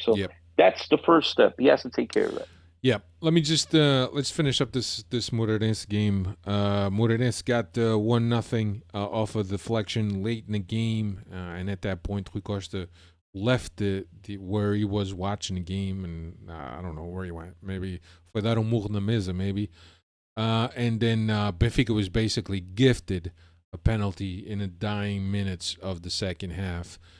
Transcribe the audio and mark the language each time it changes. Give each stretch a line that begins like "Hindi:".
English: So that's the first step. He has to take care of that. Yeah. Let me just let's finish up this Moreirense game. Moreirense got 1-0 off a deflection late in the game, and at that point, Rui Costa left the where he was watching the game, and I don't know where he went.
Portuguese: Maybe foi dar murro na mesa, maybe.
English: And then Benfica was basically gifted a penalty in the dying minutes of the second half.